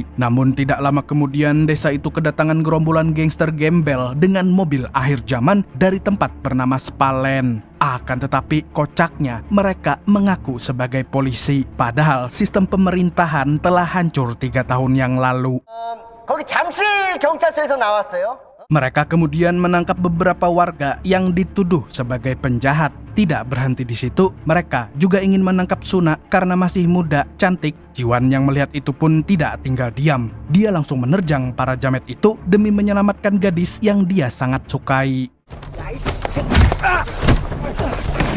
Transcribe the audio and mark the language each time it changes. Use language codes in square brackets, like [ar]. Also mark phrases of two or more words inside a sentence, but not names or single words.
[id] Namun tidak lama kemudian desa itu kedatangan gerombolan gangster gembel dengan mobil akhir zaman dari tempat bernama Spalen. Akan tetapi kocaknya mereka mengaku sebagai polisi. Padahal sistem pemerintahan telah hancur 3 tahun yang lalu. [ko] 거기 잠실 경찰서에서 나왔어요. [id] Mereka kemudian menangkap beberapa warga yang dituduh sebagai penjahat. Tidak berhenti di situ, mereka juga ingin menangkap Suna karena masih muda, cantik. Jiwan yang melihat itu pun tidak tinggal diam. Dia langsung menerjang para jamet itu demi menyelamatkan gadis yang dia sangat sukai.